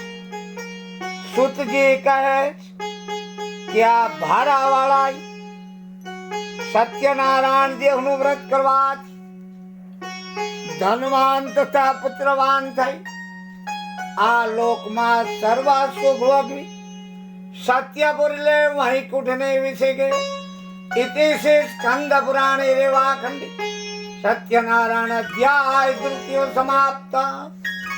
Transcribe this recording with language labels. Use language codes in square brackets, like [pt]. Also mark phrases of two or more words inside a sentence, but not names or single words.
[gu] સુતજી કહે કે આ ભારાવાળા સત્યનારાયણ દેવનું વ્રત કરવાથી ધનવાન તથા પુત્રવાન થઈ આ લોકમાં સર્વ સુખ ભોગવી સત્ય બોલે વૈકુંઠને વિશે ગયો. [sa] इति से स्कंद पुराणे रेवाखंडी सत्यनारायण अध्याय तृतीय समाप्त.